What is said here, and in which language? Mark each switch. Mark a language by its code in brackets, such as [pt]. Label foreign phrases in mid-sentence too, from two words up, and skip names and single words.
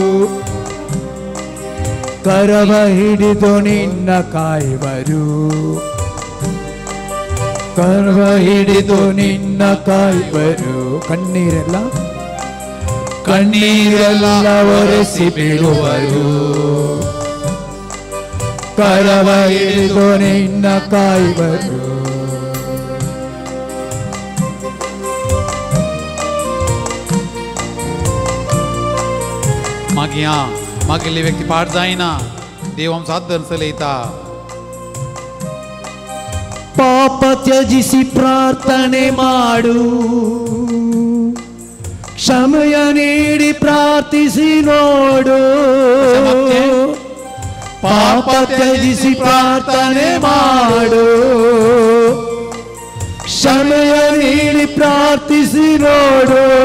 [kn] ಕರವ ಹಿಡಿದು ನಿನ್ನ ಕಾಯುವರು, ಕರವ ಹಿಡಿದು ನಿನ್ನ ಕಾಯುವರು. ಕಣ್ಣೀರೆಲ್ಲ ಕಣ್ಣೀರೆಲ್ಲ ಒರೆಸಿ ಬಿಡುವರು, ಕರವ ಹಿಡಿದು ನಿನ್ನ ಕಾಯುವರು. [kok] मागील व्यक्ती पाठ जायना, देव आमचो हात धरून चलयता. [kn] ಪಾಪ ತ್ಯಜಿಸಿ ಪ್ರಾರ್ಥನೆ ಮಾಡು, ಕ್ಷಮೆಯ ನೀಡಿ ಪ್ರಾರ್ಥಿಸಿ ನೋಡು. ಪಾಪ ತ್ಯಜಿಸಿ ಪ್ರಾರ್ಥನೆ ಮಾಡು, ಕ್ಷಮೆಯ ನೀಡಿ ಪ್ರಾರ್ಥಿಸಿ ನೋಡು.